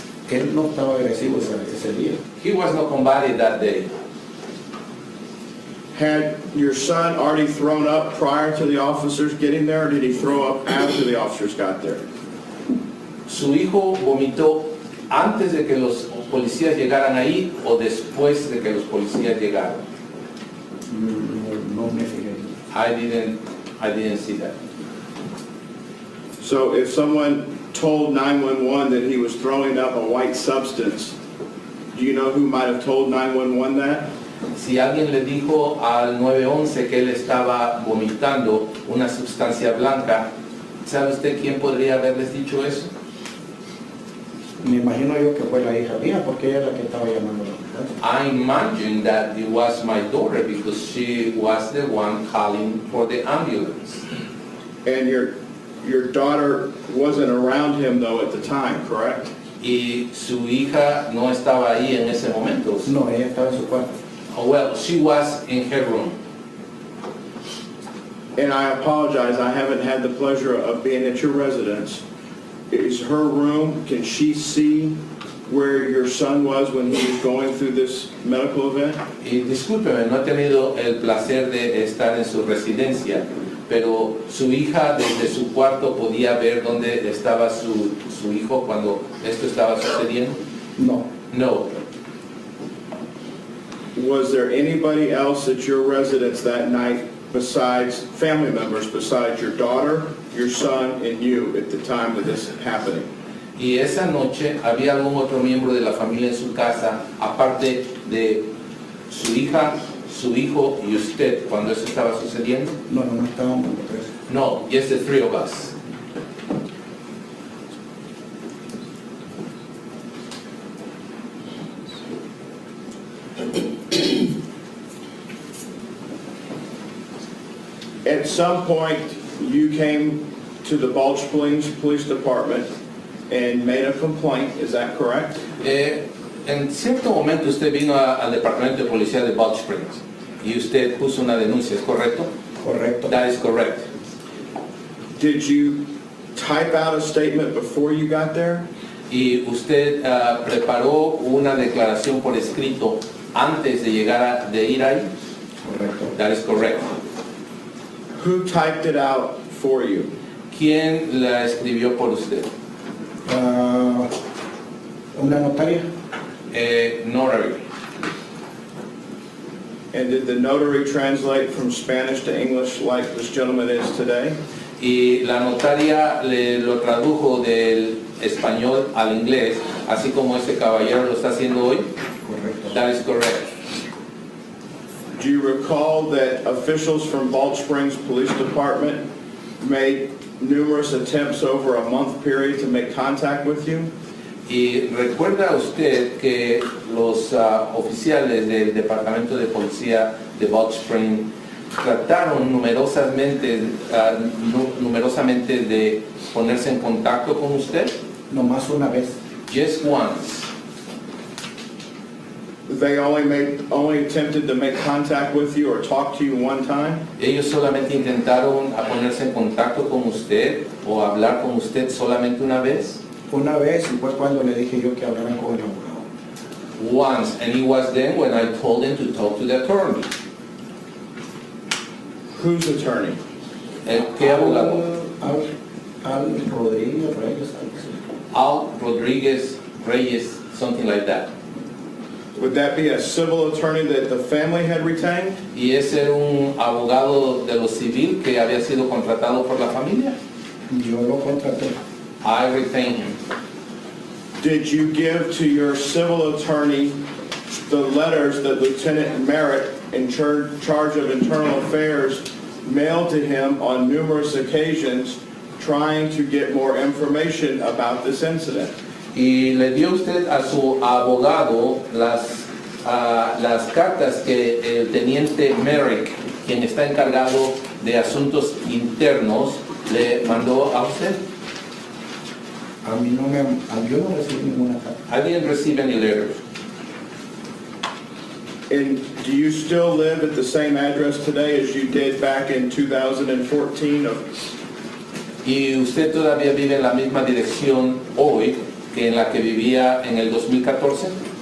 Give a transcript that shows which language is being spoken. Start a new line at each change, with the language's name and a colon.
Spanish: Él no estaba agresivo ese día.
English: He was not combative that day. Had your son already thrown up prior to the officers getting there, or did he throw up after the officers got there?
Spanish: ¿Su hijo vomitó antes de que los policías llegaran ahí o después de que los policías llegaron? No me fijé.
English: I didn't see that. So if someone told 911 that he was throwing up a white substance, do you know who might have told 911 that?
Spanish: Si alguien le dijo al 911 que él estaba vomitando una sustancia blanca, ¿sabe usted quién podría haberles dicho eso? Me imagino yo que fue la hija mía porque ella es la que estaba llamando a la ambulancia.
English: I imagine that it was my daughter because she was the one calling for the ambulance. And your daughter wasn't around him though at the time, correct?
Spanish: Y su hija no estaba ahí en ese momento. No, ella estaba en su cuarto.
English: Oh, well, she was in her room. And I apologize, I haven't had the pleasure of being at your residence. Is her room, can she see where your son was when he was going through this medical event?
Spanish: Y discúlpeme, no he tenido el placer de estar en su residencia, pero su hija desde su cuarto podía ver dónde estaba su hijo cuando esto estaba sucediendo. No.
English: No. Was there anybody else at your residence that night besides family members, besides your daughter, your son, and you at the time of this happening?
Spanish: Y esa noche había algún otro miembro de la familia en su casa, aparte de su hija, su hijo y usted cuando eso estaba sucediendo. No estábamos los tres.
English: No, just the three of us. At some point, you came to the Balch Springs Police Department and made a complaint, is that correct?
Spanish: En cierto momento usted vino al departamento de policía de Balch Springs y usted puso una denuncia, ¿es correcto? Correcto.
English: That is correct. Did you type out a statement before you got there?
Spanish: Y usted preparó una declaración por escrito antes de ir ahí. Correcto.
English: That is correct. Who typed it out for you?
Spanish: ¿Quién la escribió por usted? Una notaria.
English: Notary. And did the notary translate from Spanish to English like this gentleman is today?
Spanish: Y la notaria lo tradujo del español al inglés, así como este caballero lo está haciendo hoy. Correcto.
English: That is correct. Do you recall that officials from Balch Springs Police Department made numerous attempts over a month period to make contact with you?
Spanish: Y recuerda usted que los oficiales del Departamento de Policía de Balch Springs trataron numerosamente de ponerse en contacto con usted? Nomás una vez.
English: Just once. They only attempted to make contact with you or talk to you one time?
Spanish: Ellos solamente intentaron a ponerse en contacto con usted o hablar con usted solamente una vez? Una vez y fue cuando le dije yo que hablaran con el abogado.
English: Once, and it was then when I told him to talk to the attorney. Whose attorney?
Spanish: ¿Qué abogado? Al Rodríguez Reyes.
English: Al Rodríguez Reyes, something like that. Would that be a civil attorney that the family had retained?
Spanish: ¿Y ese era un abogado de lo civil que había sido contratado por la familia? Yo lo contraté.
English: I retained him. Did you give to your civil attorney the letters that Lieutenant Merritt, in charge of internal affairs, mailed to him on numerous occasions trying to get more information about this incident?
Spanish: Y le dio usted a su abogado las cartas que el teniente Merrick, quien está encargado de asuntos internos, le mandó a usted? Yo no recibí ninguna carta.
English: I didn't receive any letters. And do you still live at the same address today as you did back in 2014?
Spanish: ¿Y usted todavía vive en la misma dirección hoy que en la que vivía en el 2014?